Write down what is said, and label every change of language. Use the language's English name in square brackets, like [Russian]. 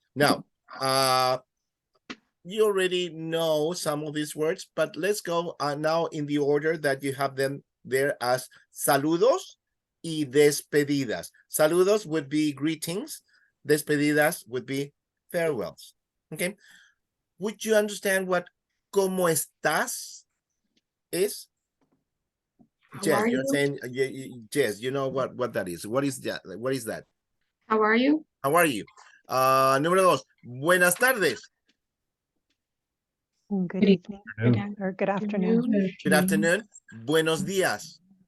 [English] Now, you already know some of these words, but let's go now in the order that you have them there as [Spanish] saludos y despedidas. [English] Saludos would be greetings. Despedidas would be farewells. Okay. Would you understand what [Spanish] ¿cómo estás [English] is? Jess, you're saying, Jess, you know what that is. What is that? What is that? How are you? How are you? [Spanish] Número dos, buenas tardes. [English] Good evening or good afternoon. Good afternoon. [Spanish] Buenos días.